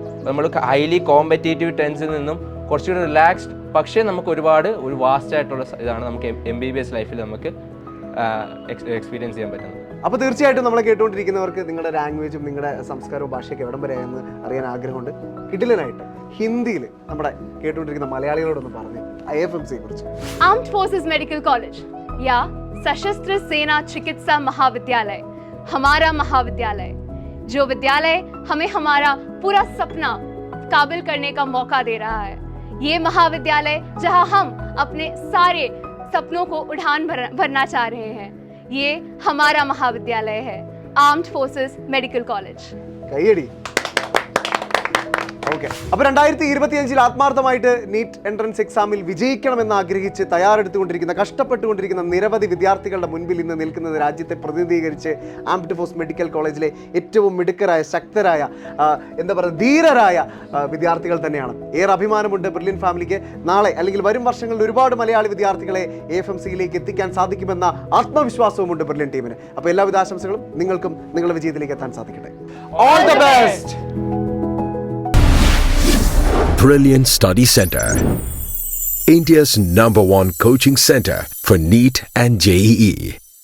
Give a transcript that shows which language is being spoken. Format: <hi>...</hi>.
<ml>നമ്മൾ highly competitive ടെൻസിൽ നിന്നും കുറച്ചുകൂടി റിലാക്സ്ഡ്, പക്ഷേ നമുക്ക് ഒരു വാസ്റ്റ് ആയിട്ടുള്ള ഇതാണ് നമുക്ക് MBBS ലൈഫിൽ നമുക്ക് എക്സ്പീരിയൻസ് ചെയ്യാൻ പറ്റുന്നത്. അപ്പോൾ തീർച്ചയായിട്ടും നമ്മളെ കേട്ടുകൊണ്ടിരിക്കുന്നവർക്ക് നിങ്ങളുടെ ലാംഗ്വേജും നിങ്ങളുടെ സംസ്കാരവും ഭാഷയൊക്കെ എവിടം വരെയെന്ന് അറിയാൻ ആഗ്രഹമുണ്ട്. കിടിലനായിട്ട് ഹിന്ദിയിൽ നമ്മുടെ കേട്ടുകൊണ്ടിരിക്കുന്ന മലയാളികളോടൊന്ന് പറഞ്ഞു IFMC കുറിച്ച്.</ml> <hi>आर्म्ड फोर्सेस मेडिकल कॉलेज या सशस्त्र सेना चिकित्सा महाविद्यालय हमारा महाविद्यालय, जो विद्यालय हमें हमारा पूरा सपना काबिल करने का मौका दे रहा है. ये महाविद्यालय जहां हम अपने सारे सपनों को उड़ान भरना चाह रहे हैं, ये हमारा महाविद्यालय है, आर्म्ड फोर्सेस मेडिकल कॉलेज.</hi> <ml>കയ്യടി. ഓക്കെ, അപ്പോൾ 2025 ആത്മാർത്ഥമായിട്ട് നീറ്റ് എൻട്രൻസ് എക്സാമിൽ വിജയിക്കണമെന്ന് ആഗ്രഹിച്ച് തയ്യാറെടുത്തുകൊണ്ടിരിക്കുന്ന, കഷ്ടപ്പെട്ടുകൊണ്ടിരിക്കുന്ന നിരവധി വിദ്യാർത്ഥികളുടെ മുൻപിൽ ഇന്ന് നിൽക്കുന്നത് രാജ്യത്തെ പ്രതിനിധീകരിച്ച് ആംഡ് ഫോഴ്സ് മെഡിക്കൽ കോളേജിലെ ഏറ്റവും മിടുക്കരായ, ശക്തരായ, എന്താ പറയുക, ധീരരായ വിദ്യാർത്ഥികൾ തന്നെയാണ്. ഏറെ അഭിമാനമുണ്ട് ബ്രില്യൻ ഫാമിലിക്ക്. നാളെ അല്ലെങ്കിൽ വരും വർഷങ്ങളിൽ ഒരുപാട് മലയാളി വിദ്യാർത്ഥികളെ AFMCയിലേക്ക് എത്തിക്കാൻ സാധിക്കുമെന്ന ആത്മവിശ്വാസവുമുണ്ട് ബ്രില്യൻ ടീമിന്. അപ്പോൾ എല്ലാവിധ ആശംസകളും നിങ്ങൾക്കും നിങ്ങളുടെ വിജയത്തിലേക്ക് എത്താൻ സാധിക്കട്ടെ. All the best.</ml> <en>Brilliant Study Center, India's #1 coaching center for NEET and JEE.</en>